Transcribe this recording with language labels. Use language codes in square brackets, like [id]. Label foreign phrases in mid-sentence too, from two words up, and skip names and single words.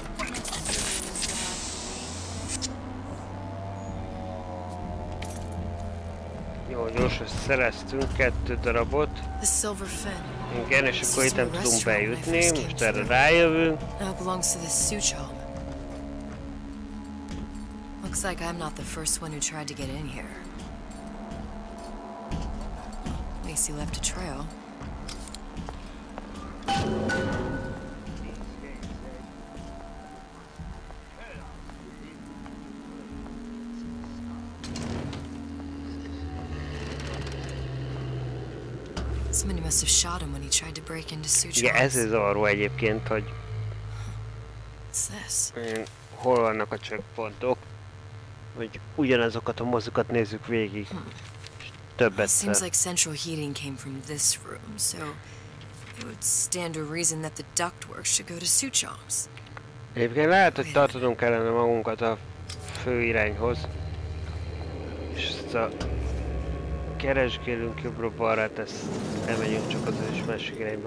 [hu] Jó, gyorsan szereztünk 2 darabot. Igen, és akkor itt nem tudunk bejutni, most erre rájövünk. [en] Looks like I'm not the first one who tried to get in here. Macy left a trail. Somebody must have shot him when he tried to break into Suchar's. [hu] Igen, ez az arról egyébként, hogy hol vannak a checkpointok, hogy ugyanazokat a mozukat nézzük végig, és többet. [en] Seems like central heating came from this room, so it would stand to reason that the ductwork should go to Suchar's. [hu] Egyébként lehet, hogy tartanunk kellene magunkat a fő irányhoz, és ezt a keresgélünk jobbra-balra, ezt elmegyünk csak az is másik irányba.